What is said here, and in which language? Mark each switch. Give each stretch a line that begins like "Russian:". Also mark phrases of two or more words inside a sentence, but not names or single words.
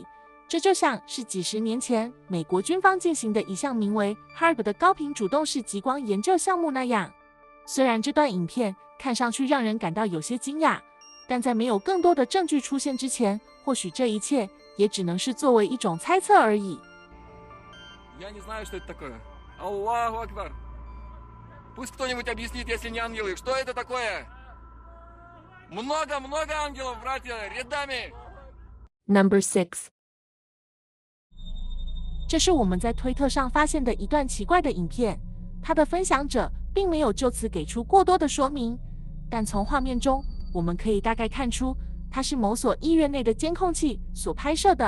Chinese: 这就像是几十年前美国军方进行的一项名为 HARP 的高频主动式极光研究项目那样。虽然这段影片看上去让人感到有些惊讶，但在没有更多的证据出现之前，或许这一切也只能是作为一种猜测而已。
Russian: Я не знаю, что это такое.
Arabic: الله أكبر.
Russian: Пусть кто-нибудь объяснит, если не ангелы, что это такое? Много-много ангелов, братья, рядами.
English: Number 6。
Chinese: 这是我们在推特上发现的一段奇怪的影片，它的分享者并没有就此给出过多的说明，但从画面中我们可以大概看出，它是某所医院内的监控器所拍摄的。